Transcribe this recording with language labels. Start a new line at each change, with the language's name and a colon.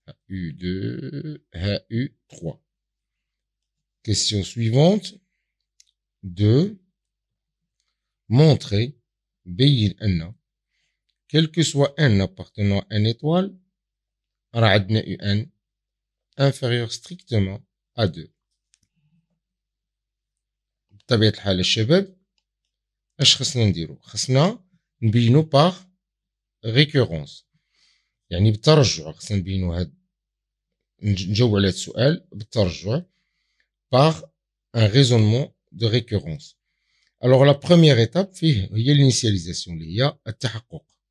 French: U2, U3. Question suivante. 2. Montrer,
Arabic: بين أن
French: quel que soit n appartenant à une étoile,
Arabic: راه عندنا
French: un inférieur strictement à 2.
Arabic: بطبيعة الحال الشباب اش خصنا نديرو؟ خصنا نبينو باغ ريكورونس، يعني بالترجع. خصنا نبينو هاد نجاوبو على هاد السؤال بالترجع باغ ان ريزونمون دو ريكورونس.
French: Alors la première étape فيه هي l'initialisation
Arabic: اللي هي التحقق.